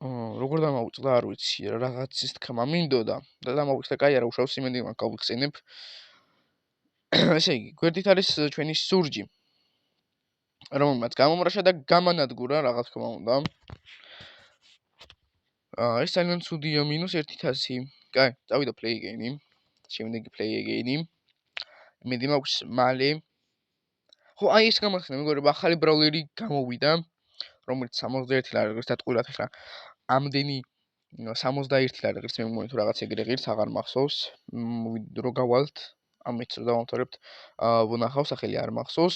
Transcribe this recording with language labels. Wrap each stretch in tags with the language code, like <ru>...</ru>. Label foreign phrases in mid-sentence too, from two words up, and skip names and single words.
<ka>როგორ დამავიწყდა არ ვიცი, რაღაცის თქმა მინდოდა და დამავიწყდა, კაი არა, უშავს იმედი მაქვს გავიხსენებ. ესე იგი, გვერდით არის ჩვენი სურჯი, რომელმაც გამომრაშა და გამანადგურა, რა თქმა უნდა. ეს ძალიან ცუდია, -1,000. კაი, წავიდა</ka> <en>play again-</en> <ka>ი. შემდეგი</ka> <en>play again-</en> <ka>ი. იმედი მაქვს მალე. ხო, აი ეს გამახსენე, მეგობრებო, ახალი ბრაულერი გამოვიდა, რომელიც 61 ლარი ღირს დატყურათ ახლა. ამდენი 61 ლარი ღირს მე მგონი თუ რაღაც ეგრე ღირს აღარ მახსოვს. რო გავალთ, ამით რო დავამთავრებთ, ვნახავ, სახელი არ მახსოვს.</ka>